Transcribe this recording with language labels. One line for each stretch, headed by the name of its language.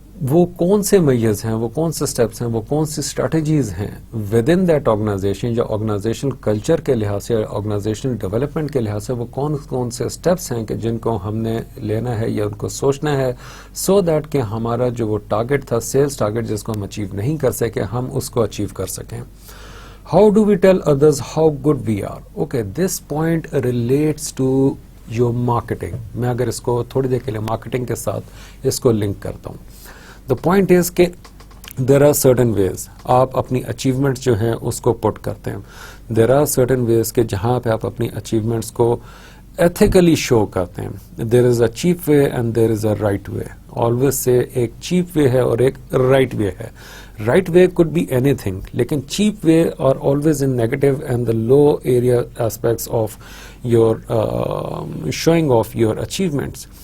Urdu: وہ کون سے میجرز ہیں, وہ کون سے سٹیپس ہیں, وہ کون سی اسٹریٹجیز ہیں
English: within that organization,
Urdu: یا آرگنائزیشنل کلچر کے لحاظ سے, آرگنائزیشنل ڈیولپمنٹ کے لحاظ سے وہ کون کون سے سٹیپس ہیں کہ جن کو ہم نے لینا ہے یا ان کو سوچنا ہے, سو دیٹ کہ ہمارا جو وہ ٹارگٹ تھا, سیلز ٹارگٹ جس کو ہم اچیو نہیں کر سکے, ہم اس کو اچیو کر سکیں.
English: How do we tell others how good we are? Okay, this point relates to your marketing.
Urdu: میں اگر اس کو تھوڑی دیر کے لیے مارکیٹنگ کے ساتھ اس کو لنک کرتا ہوں.
English: The point is
Urdu: کہ
English: there are certain ways
Urdu: آپ اپنی اچیومنٹس جو ہیں اس کو پٹ کرتے ہیں.
English: there are certain ways
Urdu: کہ جہاں پہ آپ اپنی اچیومنٹس کو ایتھیکلی شو کرتے ہیں.
English: There is a cheap way and there is a right way. Always سے ایک cheap way ہے اور ایک رائٹ وے ہے. Right way could be anything, لیکن cheap way are always in negative and the low area aspects of your showing off your achievements.